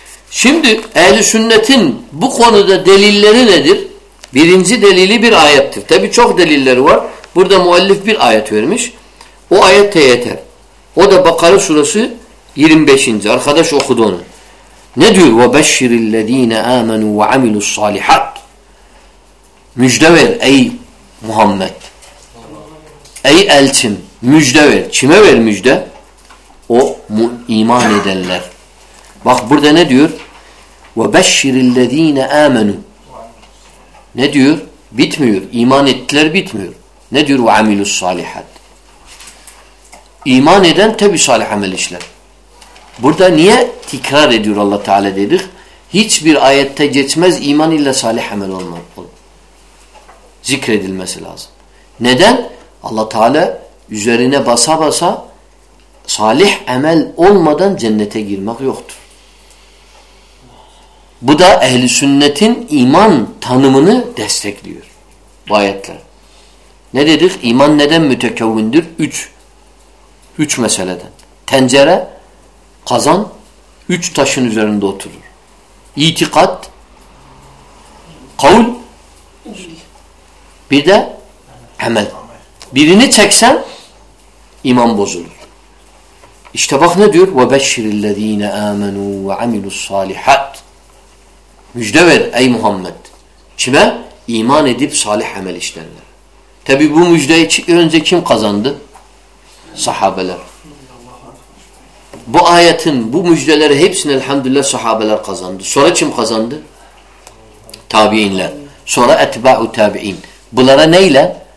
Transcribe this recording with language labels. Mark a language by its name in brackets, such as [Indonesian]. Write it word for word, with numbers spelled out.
[Turkish] Şimdi Ehl-i Sünnet'in bu konuda delilleri nedir? Birinci delili bir ayettir. Tabi çok delilleri var. Burada muallif bir ayet vermiş. O ayet de yeter. O da Bakara suresi yirmi beşinci Arkadaş okudu onu. Ne diyor? [Arabic] وَبَشِّرِ الَّذ۪ينَ آمَنُوا وَعَمِلُوا الصَّالِحَاتِ [Turkish] Müjde ver ey Muhammed. Ey elçim. Müjde ver. Kime ver müjde? O iman edenler. Bak burada ne diyor? [Arabic] وَبَشِّرِ الَّذ۪ينَ آمَنُوا [Turkish] Ne diyor? Bitmiyor. İman ettiler bitmiyor. Ne diyor? [Arabic] وَعَمِلُوا الصَّالِحَاتِ [Turkish] İman eden tabi salih amel işler. Burada niye tekrar ediyor Allah Teala dedik? Hiçbir ayette geçmez iman ile salih amel olmaz. Zikredilmesi lazım. Neden? Allah Teala üzerine basa basa salih amel olmadan cennete girmek yoktur. Bu da Ehl-i Sünnet'in iman tanımını destekliyor. Bu ayetler. Ne dedik? İman neden mütekevvindir? Üç. Üç meseleden. Tencere, kazan, üç taşın üzerinde oturur. İtikat, kavl, bir de amel. Birini çeksen iman bozulur. İşte bak ne diyor? [Arabic] وَبَشِّرِ الَّذ۪ينَ آمَنُوا وَعَمِلُوا الصَّالِحَاتِ [Turkish] Müjde ver ey Muhammed. Kime? İman edip salih amel işlerler. Tabi bu müjdeyi önce kim kazandı? Sahabeler. Bu ayetin, bu müjdeleri hepsini elhamdülillah sahabeler kazandı. Sonra kim kazandı? Tabiinler. Sonra etba'u tabi'in. Bunlara neyle?